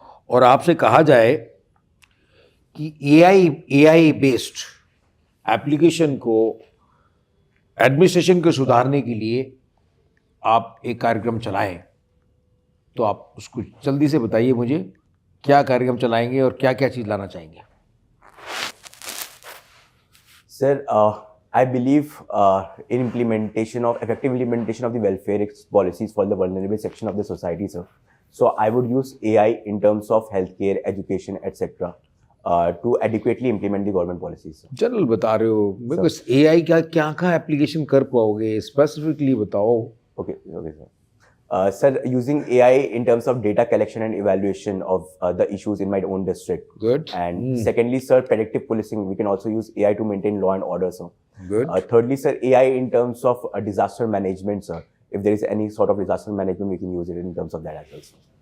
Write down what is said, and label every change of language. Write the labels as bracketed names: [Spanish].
[Hindi] और आपसे कहा जाए कि एआई बेस्ड एप्लीकेशन को एडमिनिस्ट्रेशन को सुधारने के लिए आप एक कार्यक्रम चलाएं, तो आप उसको जल्दी से बताइए मुझे, क्या कार्यक्रम चलाएंगे और क्या क्या चीज़ लाना चाहेंगे? [English] Sir, I believe in effective implementation of the welfare policies for the vulnerable section of the society, sir. So I would use AI in terms of healthcare, education, etc. To adequately implement the government policies, sir. [Hindi] General बता रहे हो, मेरे को AI का क्या क्या application कर पाओगे, स्पेसिफिकली बताओ। [English] Okay, sir. Sir, using AI in terms of data collection and evaluation of the issues in my own district. Good. And secondly, sir, predictive policing. We can also use AI to maintain law and order, sir. Good. Thirdly, sir, AI in terms of disaster management, sir. If there is any sort of disaster management, we can use it in terms of that as well, sir.